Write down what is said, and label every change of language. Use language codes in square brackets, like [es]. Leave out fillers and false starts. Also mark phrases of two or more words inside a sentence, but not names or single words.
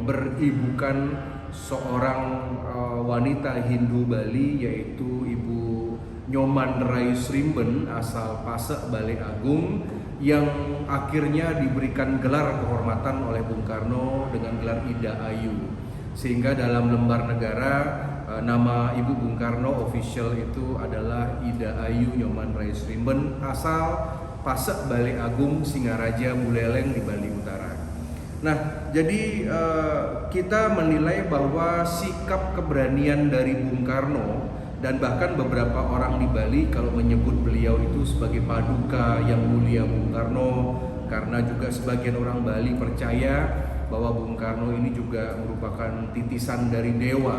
[id] beribukan seorang wanita Hindu Bali, yaitu Ibu Nyoman Rai Srimben asal Pasek, Bale Agung, yang akhirnya diberikan gelar kehormatan oleh Bung Karno dengan gelar Ida Ayu, sehingga dalam lembar negara nama Ibu Bung Karno official itu adalah Ida Ayu Nyoman Rai Srimben asal Pasek, Bale Agung, Singaraja, Buleleng di Bali Utara. Nah, jadi kita menilai bahwa sikap keberanian dari Bung Karno, dan bahkan beberapa orang di Bali kalau menyebut beliau itu sebagai paduka yang mulia Bung Karno, karena juga sebagian orang Bali percaya bahwa Bung Karno ini juga merupakan titisan dari dewa.